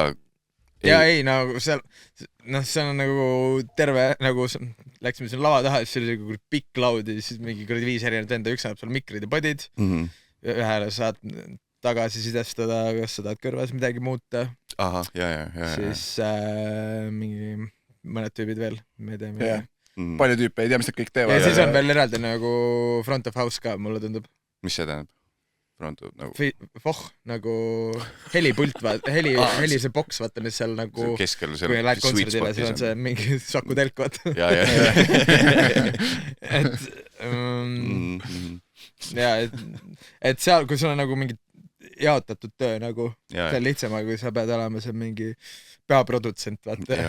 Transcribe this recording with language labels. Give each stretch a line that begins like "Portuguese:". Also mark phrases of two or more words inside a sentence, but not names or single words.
Estonian: Ja ei, nagu seal, see on nagu terve, nagu läksime siin lava taha, siis see oli pikk laud ja siis mingi 5 erinevat venda, üks annab sul mikrid ja podid, ühele saad tagasi sidestada, kas sa tahad kõrvas midagi muuta. Aha, ja. Siis mingi mõned tüübid veel, me ei tea midagi. Palju tüüpe, ei tea, mis nad kõik teevad. Ja siis on veel eraldi nagu
English: front of house
Estonian: ka, mulle tundub. Mis see tähendab? Nagu helipult, heli see boks, vaata, mis seal nagu keskel, kui lähed kontserdile, siis on see mingi Saku Telk, vaata. et seal, kui sul on nagu mingi jaotatud töö nagu, see on lihtsam, kui sa pead olema see mingi peaprodutsent, vaata.